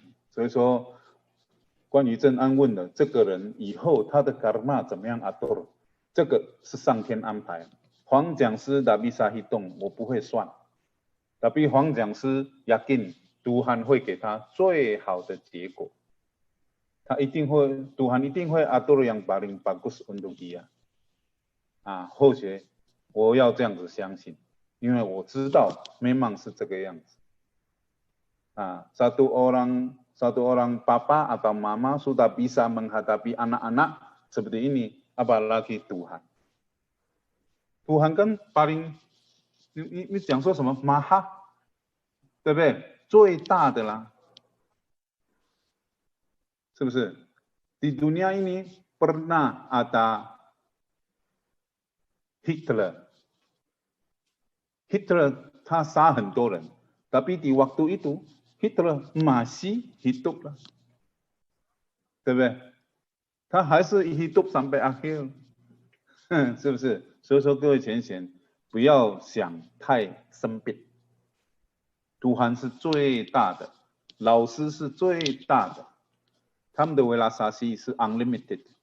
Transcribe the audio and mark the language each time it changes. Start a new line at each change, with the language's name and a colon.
Chinese: 所以说，关于正安问的这个人以后他的 karma 怎么样 atur， 这个是上天安排。黄讲师
Indonesian: tak bisa hitung，
Chinese: 我不会算。
Indonesian: tapi 黄讲师 yakin Tuhan
Chinese: 会给他最好的结果，他一定会
Indonesian: Tuhan 一定会 atur yang paling bagus untuk dia。
Chinese: 或许我要这样子相信，因为我知道 memang 是这个样子。
Indonesian: satu orang papa atau mama sudah bisa menghadapi anak-anak seperti ini, apalagi Tuhan.
Chinese: Tuhan kan paling 你讲说什么 maha， 对不对？最大的啦，是不是？
Indonesian: Di dunia ini pernah ada Hitler
Chinese: 他杀很多人，
Indonesian: tapi di waktu itu Hitler masih hidup lah，
Chinese: 对不对？他还是
Indonesian: hidup sampai akhir，
Chinese: 是不是？所以说各位浅显，不要想太生僻。 Tuhan 是最大的，老师是最大的，他们的velasasi 是 unlimited。